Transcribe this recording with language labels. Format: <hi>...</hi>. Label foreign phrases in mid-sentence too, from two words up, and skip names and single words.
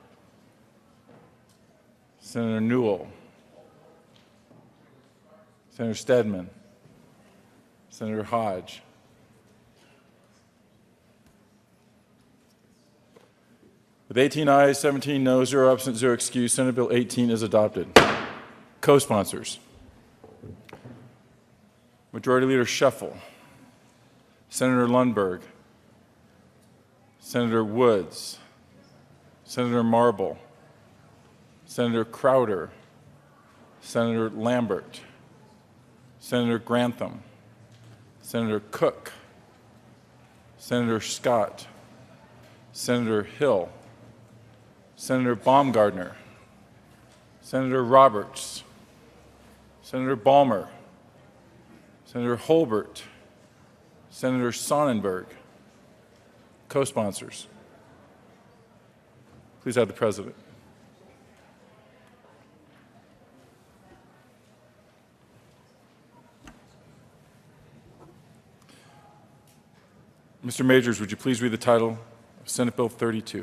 <en>Senator Newell, Senator Stedman, Senator Hodge, with 18 ayes, 17 noes, 0 absent, 0 excused, Senate Bill 18 is adopted. Co-sponsors: Majority Leader Scheffel, Senator Lundberg, Senator Woods, Senator Marble, Senator Crowder, Senator Lambert, Senator Grantham, Senator Cook, Senator Scott, Senator Hill, Senator Baumgardner, Senator Roberts, Senator Balmer, Senator Holbert, Senator Sonnenberg. Co-sponsors: please have the President. Mr. Majors, would you please read the title of Senate Bill 32?</en>